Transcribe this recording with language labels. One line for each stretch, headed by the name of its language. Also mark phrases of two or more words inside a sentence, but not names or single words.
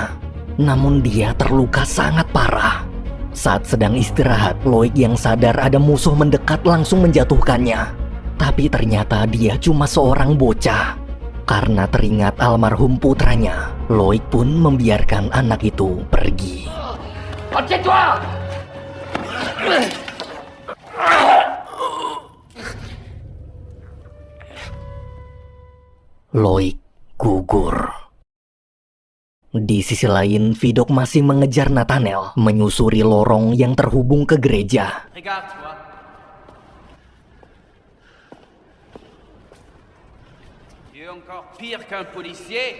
Indonesian: Namun dia terluka sangat parah. Saat sedang istirahat, Loik yang sadar ada musuh mendekat langsung menjatuhkannya. Tapi ternyata dia cuma seorang bocah. Karena teringat almarhum putranya, Loik pun membiarkan anak itu pergi.
French: Retiens-toi!
Indonesian: Loik gugur. Di sisi lain, Vidok masih mengejar Nathaniel, menyusuri lorong yang terhubung ke gereja.
French: Regarde-toi. Tu es encore pire qu'un policier.